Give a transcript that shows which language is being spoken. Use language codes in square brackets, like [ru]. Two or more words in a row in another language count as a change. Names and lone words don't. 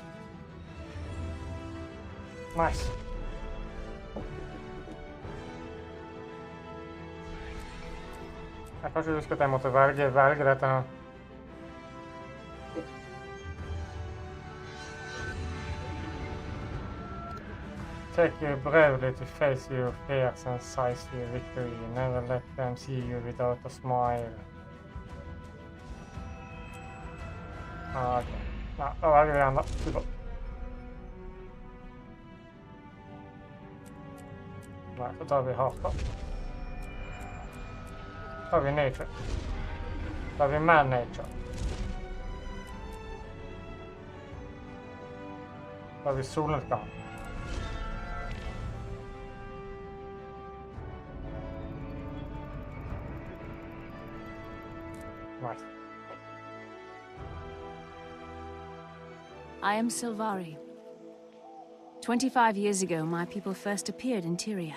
[no] Nice. Jeg kan ikke huske at jeg måtte velge dette her. [en] Take you bravely to face your fears and seize your victory. Never let them see you without a smile. Okay. [no] Ja, da velger vi igjen da. Super. Nei, så tar vi hardt da. Så tar vi nature. Så tar vi man nature. Så tar vi solnedgang. Nice. [en] I am Silvari. 25 years ago, my people first appeared in Tyria.